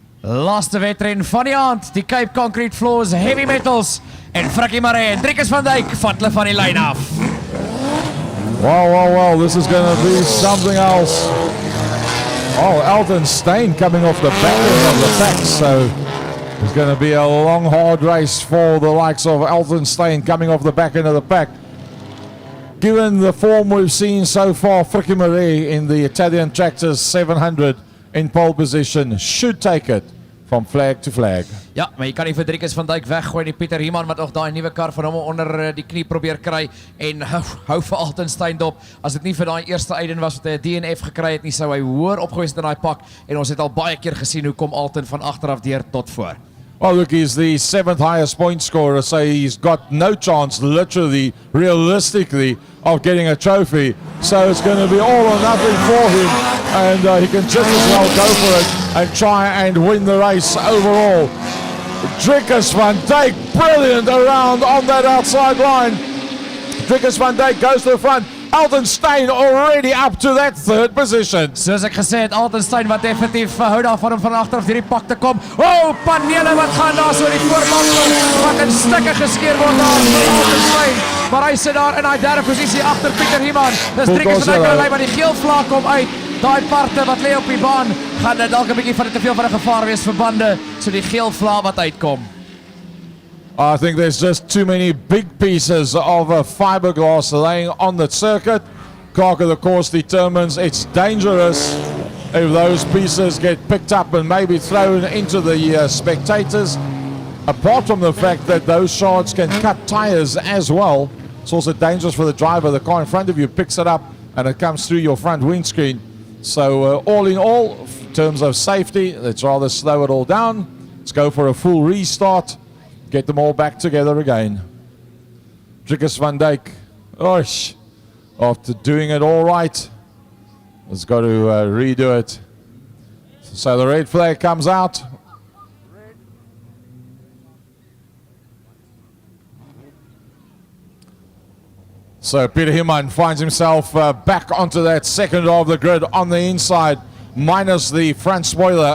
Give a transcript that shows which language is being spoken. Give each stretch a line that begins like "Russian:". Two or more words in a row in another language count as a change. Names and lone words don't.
Afrikaans: Laaste wedren van die aand, die Cape Concrete Floors Heavy Metals en Frikkie Maree en Weskus van Dijk vat hulle van die lyn af.
English: Wow, this is going to be something else. Oh, Elton Steyn coming off the back end of the pack, so it's going to be a long, hard race for the likes of Elton Steyn coming off the back end of the pack. Given the form we've seen so far, Frikkie Maree in the Italian Tractors 700 in pole position should take it from flag to flag.
Afrikaans: Ja, maar jy kan nie vir Weskus van Dijk weggooi nie. Pieter Hieman wat nog daai nuwe kar van hom onder die knie probeer kry en hou vir Elton Steyn dop. As dit nie vir daai eerste eiden was wat hy 'n DNF gekry het nie, sou hy hoër opgewees in daai pak en ons het al baie keer gesien hoe kom Elton van agteraf deur tot voor.
English: Well, look, he's the 7th highest point scorer, so he's got no chance, literally, realistically, of getting a trophy. So it's going to be all or nothing for him, and he can just as well go for it and try and win the race overall. Weskus van Dijk, brilliant around on that outside line. Weskus van Dijk goes to the front. Elton Steyn already up to that 3rd position.
Afrikaans: Soos ek gesê het, Elton Steyn wat definitief hou daarvan om van agteraf hierdie pak te kom. Oh, panele wat gaan daar so die voorbank wat in stukke geskeur word daar vir Elton Steyn. Maar hy sit daar in daai 3de posisie agter Pieter Hieman. Dis Weskus van Dijk maar die geel vlak kom uit. Daai parte wat lê op die baan, gaan dit dalk 'n bietjie van te veel van 'n gevaar wees vir bande, so die geel vlak wat uitkom.
English: I think there's just too many big pieces of fiberglass laying on the circuit. Clerk of the course determines it's dangerous if those pieces get picked up and maybe thrown into the spectators. Apart from the fact that those shards can cut tires as well, it's also dangerous for the driver. The car in front of you picks it up and it comes through your front windscreen. So all in all, in terms of safety, let's rather slow it all down. Let's go for a full restart. Get them all back together again. Weskus van Dijk, after doing it all right, has got to redo it. So the red flag comes out. So Pieter Hieman finds himself back onto that second of the grid on the inside, minus the front spoiler.